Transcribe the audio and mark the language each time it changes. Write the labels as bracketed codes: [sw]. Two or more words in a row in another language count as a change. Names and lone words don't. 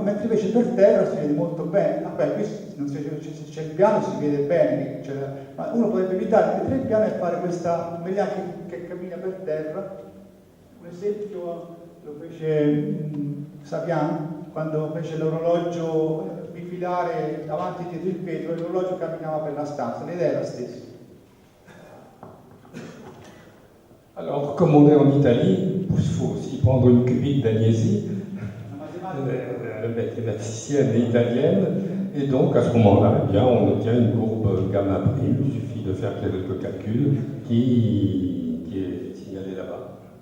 [it] Mentre invece per terra si vede molto bene. Vabbè, qui se c'è il piano si vede bene, ma uno potrebbe evitare di mettere il piano e fare questa melia che cammina per terra. Un esempio lo fece Saviano quando fece l'orologio bifilare avanti e dietro il vetro, e l'orologio camminava per la stanza, l'idea è la stessa. [fr] Alors, comme on est en Italie, il faut aussi prendre une cubique d'Agnesi, la mathématicienne italienne, et donc à ce moment-là, eh bien, on obtient une courbe gamma prime. Il suffit de faire quelques calculs qui est signalé là-bas.